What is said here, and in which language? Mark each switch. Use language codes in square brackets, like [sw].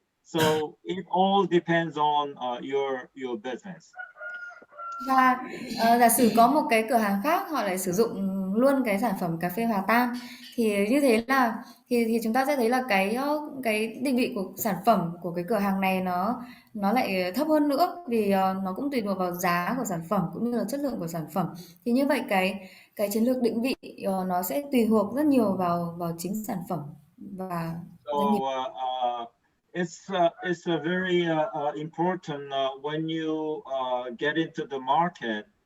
[en] So it all depends on your business. [vi] Và giả sử có một cái cửa hàng khác họ lại sử dụng luôn cái sản phẩm cà phê hòa tan, thì như thế là thì chúng ta sẽ thấy là cái định vị của sản phẩm của cái cửa hàng này nó lại thấp hơn nữa, vì nó cũng tùy thuộc vào giá của sản phẩm cũng như là chất lượng của sản phẩm. Thì như vậy cái chiến lược định vị nó sẽ tùy thuộc rất nhiều vào vào chính sản phẩm và doanh nghiệp. [en] So it's a very important when you get into the market.